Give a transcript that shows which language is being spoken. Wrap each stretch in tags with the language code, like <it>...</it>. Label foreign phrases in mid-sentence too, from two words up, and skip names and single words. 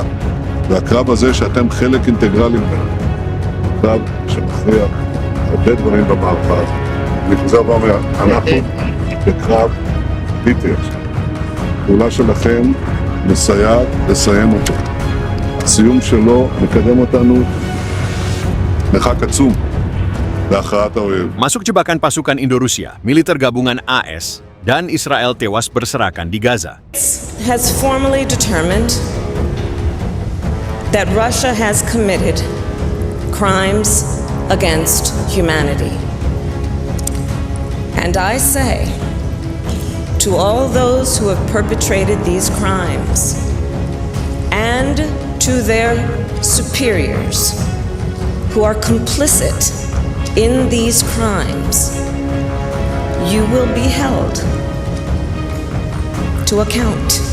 <he>והקרב הזה שאתם חלק אינטגרלי ממנו, קרב שמכריע הרבה דברים במערכה הזאת. אני חוזר ואומר, אנחנו בקרב ביטר. הפעולה שלכם מסייעת לסיים אותו. הסיום שלו מקדם אותנו מרחק עצום להכרעת האויב.</he> <id>Masuk jebakan pasukan Indo-Rusia, militer gabungan AS dan Israel tewas berserakan di Gaza.</id> <en>Has formally determined that Russia has committed crimes against humanity. And I say to all those who have perpetrated these crimes and to their superiors who are complicit in these crimes, you will be held to account.</en>